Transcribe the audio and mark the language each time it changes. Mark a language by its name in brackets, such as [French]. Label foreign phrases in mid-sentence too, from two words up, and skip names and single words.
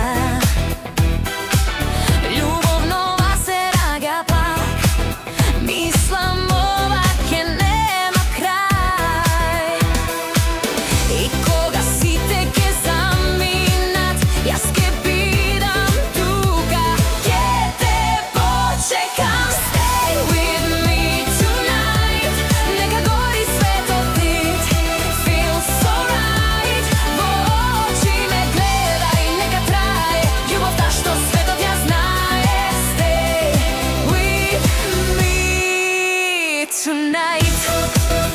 [Macedonian] Љубовнова се раѓа пак, мислам ова ќе нема крај. И кога сите ќе заминат, јас ќе бидам тука, ќе те почекам. [English] Stay with me tonight, [Macedonian] нека гори светот ти, [English] feels so right. [Macedonian] Во очи ме гледај, нека трае љубовта што светот ја знае. [English] Stay with me tonight.